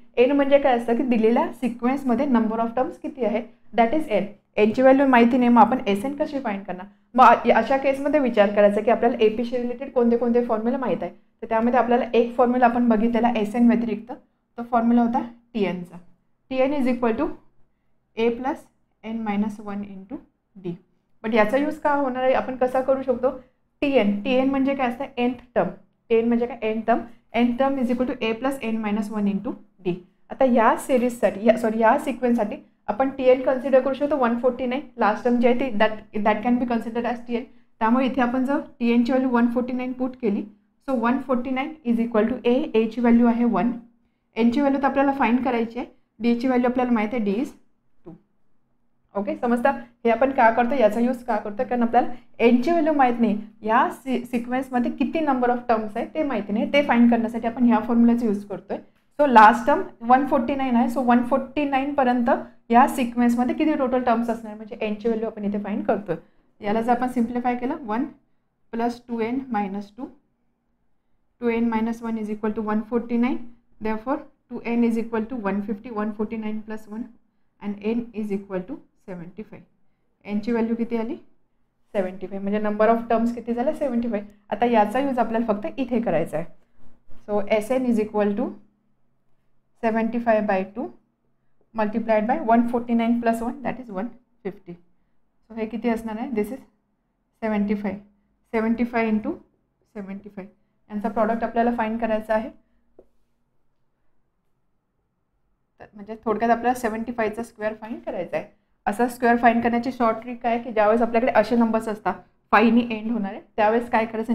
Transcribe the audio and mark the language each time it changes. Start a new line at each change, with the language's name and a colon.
Marathi: N म्हणजे काय असतं की दिलेल्या सिक्वेन्समध्ये नंबर ऑफ टर्म्स किती आहे, दॅट इज एन. एनची व्हॅल्यू माहिती नाही, मग आपण एस एन कशी फाईंड करणार? मग अशा केसमध्ये विचार करायचा की आपल्याला एपीशी रिलेटेड कोणते कोणते फॉर्म्युला माहीत आहे. तर त्यामध्ये आपल्याला एक फॉर्म्युला आपण बघितलेला एस एन व्यतिरिक्त, तो फॉर्म्युला होता T एनचा.
English: T N is equal to A plus N minus one into D.
Marathi: But याचा यूज का होणार आहे, आपण कसा करू शकतो? टी एन म्हणजे काय असतं? Nth term. टी एन म्हणजे काय?
English: N term is equal to A plus N minus one into D.
Marathi: आता या सिरीजसाठी या सिक्वेन्ससाठी आपण टी एन कन्सिडर करू शकतो 149. लास्ट टर्म जी आहे ती
English: That can be consider as T N.
Marathi: त्यामुळे इथे आपण जर टी एनची व्हॅल्यू 149 पुट केली, सो 149 इज इक्वल टू एची व्हॅल्यू आहे 1, एनची व्हॅल्यू तर आपल्याला फाईंड करायची आहे, डीची व्हॅल्यू आपल्याला माहिती आहे डी इज 2. ओके, समजता? हे आपण का करतो, याचा यूज का करतो? कारण आपल्याला एनची व्हॅल्यू माहीत नाही, या सिक्वेन्समध्ये किती नंबर ऑफ टर्म्स आहे ते माहिती नाही, ते फाईंड करण्यासाठी आपण ह्या फॉर्म्युलाचा यूज करतोय. सो लास्ट टर्म 149 आहे, सो 149 पर्यंत या सिक्वेन्समध्ये किती टोटल टर्म्स असणार, म्हणजे एनची व्हॅल्यू आपण इथे फाईंड करतोय. याला जर आपण सिम्प्लिफाय केलं, 1 plus 2n minus 2,
English: 2n minus 1 is equal to 149. Therefore 2n is equal to 150, 149 plus 1 and n is equal to 75.
Marathi: एनची value किती आली?
English: 75.
Marathi: म्हणजे नंबर ऑफ टर्म्स किती झाल्या? 75. आता याचा यूज आपल्याला फक्त इथे करायचा आहे.
English: So S N is equal to 75/2 multiplied by 149 plus 1 that is 150.
Marathi: So हे किती असणार आहे? दिस इज 75. 75 इंटू 75 यांचा प्रॉडक्ट आपल्याला फाईंड करायचा आहे. म्हणजे थोडक्यात आपल्याला 75चा स्क्वेअर फाईंड करायचा आहे. असा स्क्वेअर फाईंड करण्याची शॉर्ट ट्रिक काय की ज्यावेळेस आपल्याकडे असे नंबर्स असतात 5नी एंड होणार आहे, त्यावेळेस काय करायचं?